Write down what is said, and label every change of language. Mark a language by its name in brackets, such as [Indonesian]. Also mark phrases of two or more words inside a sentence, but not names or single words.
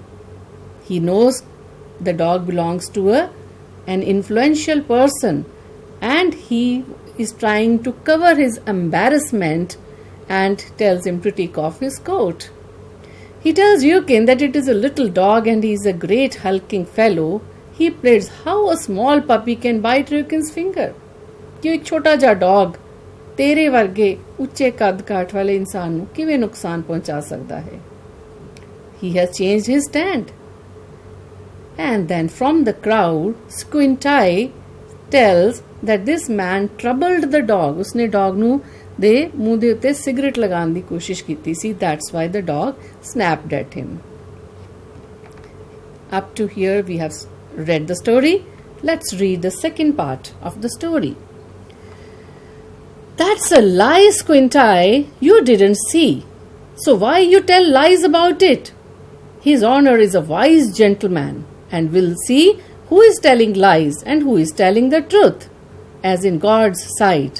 [English] He knows the dog belongs to an influential person, and he is trying to cover his embarrassment and tells him to take off his coat. He tells Ryukin that it is a little dog and he is a great hulking fellow. He pleads how a small puppy can bite Ryukin's finger. [Punjabi] ਕਿ ਇੱਕ ਛੋਟਾ ਜਾ dog ਤੇਰੇ ਵਰਗੇ ਉੱਚੇ ਕੱਦ ਕਾਠ ਵਾਲੇ ਇਨਸਾਨ ਨੂੰ ਕਿਵੇਂ ਨੁਕਸਾਨ ਪਹੁੰਚਾ ਸਕਦਾ ਹੈ? [English] He has changed his stand. And then from the crowd, Squint Eye tells that this man troubled the dog. [Punjabi] उसने dog ਨੂੰ ਦੇ ਮੂੰਹ ਦੇ ਉੱਤੇ ਸਿਗਰਟ ਲਗਾਉਣ ਦੀ ਕੋਸ਼ਿਸ਼ ਕੀਤੀ ਸੀ. [English] That's why the dog snapped at him. Up to here we have read the story. Let's read the second part of the story. That's a lie, Squint Eye. You didn't see. So why you tell lies about it? His Honor is a wise gentleman and will see who is telling lies and who is telling the truth, as in God's sight.